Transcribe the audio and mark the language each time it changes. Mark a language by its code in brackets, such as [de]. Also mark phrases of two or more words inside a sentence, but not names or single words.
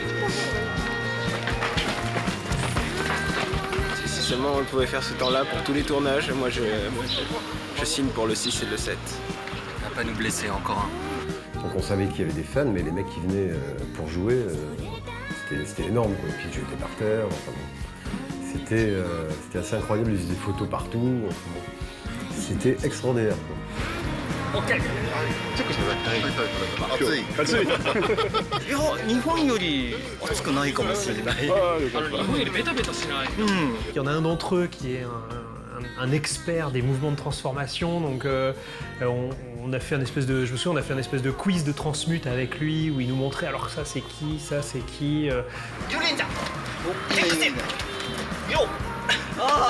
[fr] Si seulement on pouvait faire ce temps-là pour tous les tournages, moi je signe pour le 6 et le 7. On va pas nous blesser encore un. Donc on savait qu'il y avait des fans, mais les mecs qui venaient pour jouer, c'était énorme quoi. Et puis j'étais par terre, enfin bon. C'était assez incroyable, ils faisaient des photos partout, enfin bon. C'était extraordinaire quoi. [ja] OK。チェックしてください。暑い。いや、日本より暑くないかもしれない。日本よりベタベタしない。 [fr] Il y en a un d'entre eux qui est un expert des mouvements de transformation, donc on a fait un espèce de, je me souviens, on a fait un espèce de quiz de transmute avec lui où il nous montrait alors ça c'est qui, ça c'est qui. Yo! Ah!